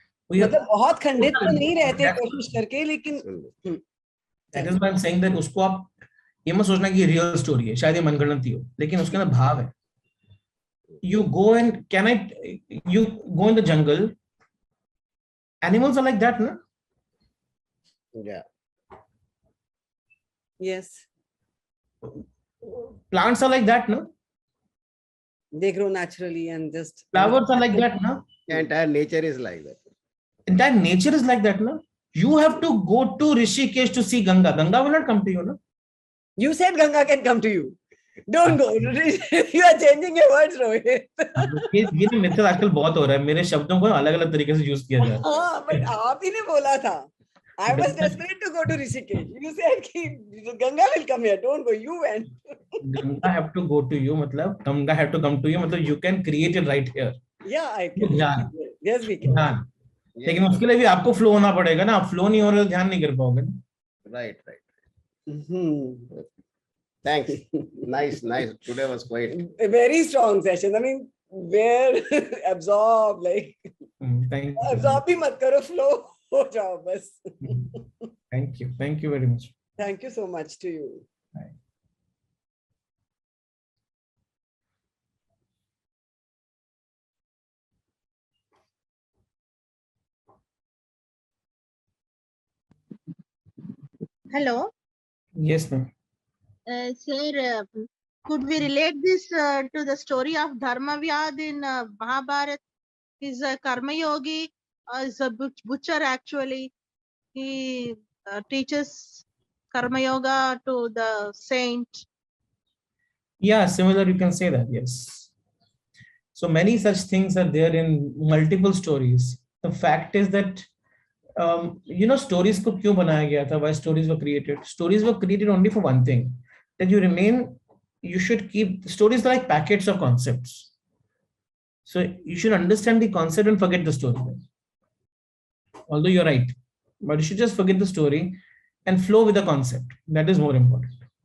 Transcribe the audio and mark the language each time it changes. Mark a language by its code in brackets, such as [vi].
[hi] मतलब बहुत खंडित तो नहीं रहते कोशिश करके, लेकिन [en] that is why I'm saying that [hi] उसको आप ये मत सोचना कि ये रियल स्टोरी है, शायद ये मनगढ़ंत ही हो, लेकिन उसके अंदर भाव है. [en] You go and you go in the jungle, animals are like that, na? Yeah. Yes. Plants are like that, no? They grow naturally and just. Flowers are like that, no? Entire nature is like that. Entire nature is like that, no? You have to go to Rishikesh to see Ganga. Ganga will not come to you, no? You said Ganga can come to you. Don't go. You are changing your words, Rohit. [hi] ये तो मेरे आजकल बहुत हो रहा है. मेरे शब्दों को अलग अलग तरीके से यूज किया जा रहा है. हाँ, but आप ही ने बोला था. [en] I was desperate to go to Rishikesh. You said कि Ganga will come here. Don't go. You went. Ganga have to go to you. मतलब Ganga have to come to you. मतलब you can create it right here. Yeah, I can. Yes, we can. [hi] ध्यान. लेकिन उसके लिए भी आपको flow होना पड़ेगा ना. आप फ्लो नहीं हो रहे तो ध्यान नहीं कर पाओगे ना. [en] Right. Thanks. Nice. Today was quite a very strong session. I mean, where absorb, like thank you. [hi] Absorb भी मत करो, flow हो जाओ बस. [en] Thank you very much. Thank you so much to you. Bye. Hello. Yes, ma'am. Sir, could we relate this to the story of Dharmavyad in Mahabharata? He's a karma yogi, is a butcher actually. He teaches karma yoga to the saint. Yeah, similar, you can say that, yes. So many such things are there in multiple stories. The fact is that stories [hi] को क्यों बनाया गया था? [en] Why stories were created? Stories were created only for one thing, that you should keep stories like packets of concepts. So you should understand the concept and forget the story. Although you're right, but you should just forget the story and flow with the concept. That is more important.